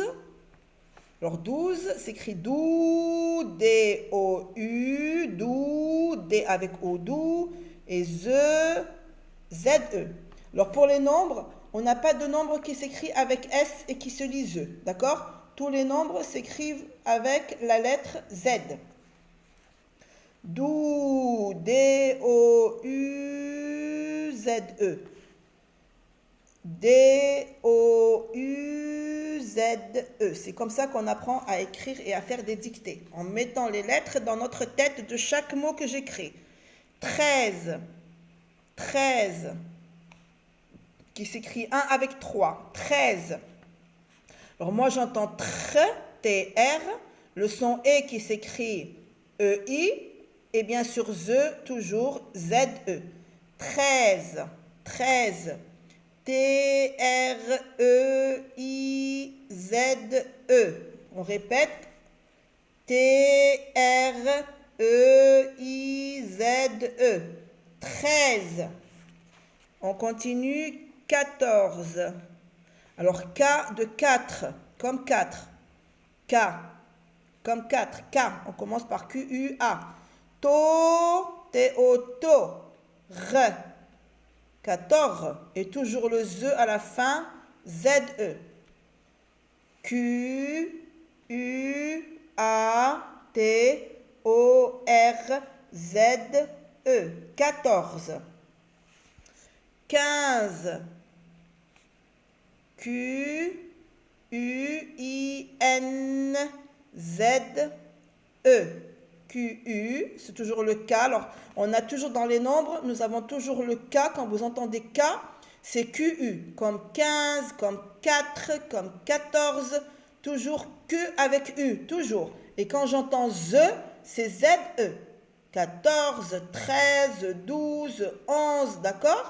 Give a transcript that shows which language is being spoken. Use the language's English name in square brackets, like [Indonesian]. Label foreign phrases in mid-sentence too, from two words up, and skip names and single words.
[French] Alors 12 s'écrit dou, D-O-U, dou, D avec O, dou, et Z, Z-E. Alors pour les nombres, on n'a pas de nombre qui s'écrit avec S et qui se lit Z, d'accord? Tous les nombres s'écrivent avec la lettre Z. Dou, D-O-U-Z-E. D-O-U-Z-E. C'est comme ça qu'on apprend à écrire et à faire des dictées, en mettant les lettres dans notre tête de chaque mot que j'écris. 13. 13. Qui s'écrit 1 avec 3. 13. Alors moi j'entends tr, T-R, le son E qui s'écrit E-I, et bien sûr Z, toujours Z-E. 13. 13. T-R-E-I-Z-E. On répète. T-R-E-I-Z-E. 13. On continue. 14. Alors, K de 4, comme 4. K, comme 4. K, on commence par Q-U-A. To, T-O-To. R. 14. Et toujours le Z à la fin. Z-E. Q-U-A-T-O-R-Z-E. 14. 15. Q-U-I-N-Z-E. Q-U, c'est toujours le K. Alors, on a toujours dans les nombres, nous avons toujours le K. Quand vous entendez K, c'est Q-U. Comme 15, comme 4, comme 14. Toujours Q avec U, toujours. Et quand j'entends Z, c'est Z-E. 14, 13, 12, 11, d'accord?